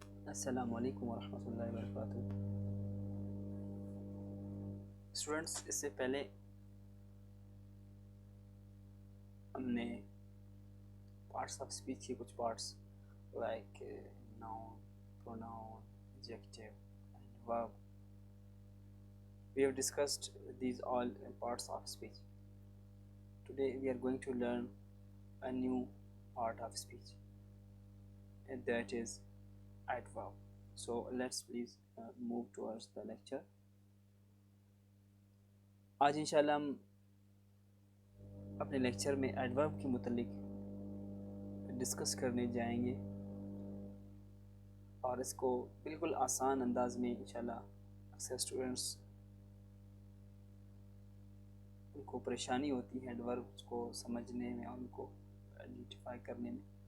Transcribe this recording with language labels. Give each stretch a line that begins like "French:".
Urdu: السلام علیکم ورحمۃ اللہ وبرکاتہ۔ اسٹوڈنٹس، اس سے پہلے ہم نے پارٹس آف اسپیچ کے کچھ parts like noun, pronoun, adjective and ورب.
English: We have discussed these all parts of speech. Today we are going to learn a new part of speech, and that is adverb. So let's please move towards the lecture.
Urdu: آج انشاءاللہ ہم اپنے lecture میں adverb کے متعلق discuss کرنے جائیں گے، اور اس کو بالکل آسان انداز میں انشاءاللہ اکثر اسٹوڈنٹس ان کو پریشانی ہوتی ہے ایڈوربس کو سمجھنے میں اور ان کو آئیڈینٹیفائی کرنے میں.